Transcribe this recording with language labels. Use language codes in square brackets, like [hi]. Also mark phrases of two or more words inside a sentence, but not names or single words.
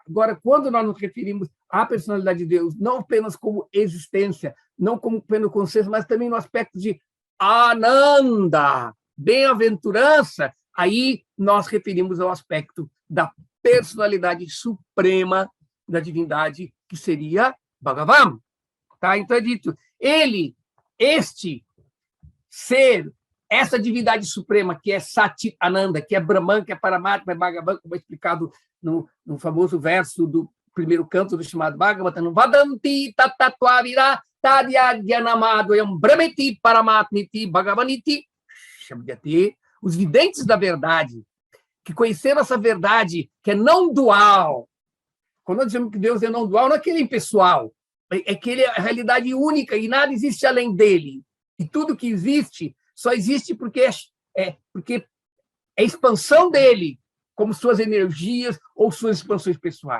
[pt] Agora, quando nós nos referimos à personalidade de Deus, não apenas como existência, não como pleno consciência, mas também no aspecto de Ananda, bem-aventurança, aí nós referimos ao aspecto da personalidade suprema da divindade, que seria Bhagavan. Tá? Então é dito, ele, este ser, essa divindade suprema, que é [sa] सति आनन्द, [pt] que é Brahman, que é Paramatma, é Bhagavan, como é explicado no famoso verso do primeiro canto do chamado Bhagavatam, [sa] वदन्ति तत्तत्त्वविर तद्यद्यनमदो यम् ब्रह्मेति परमात्मिति भगवानिति शब्द्यति. [pt] Os videntes da verdade, que conheceram essa verdade, que é não dual. Quando nós dizemos que Deus é não dual, não é que ele é impessoal, é que ele é a realidade única e nada existe além dele. E tudo que existe só existe porque é expansão dele, como suas energias ou suas expansões pessoais.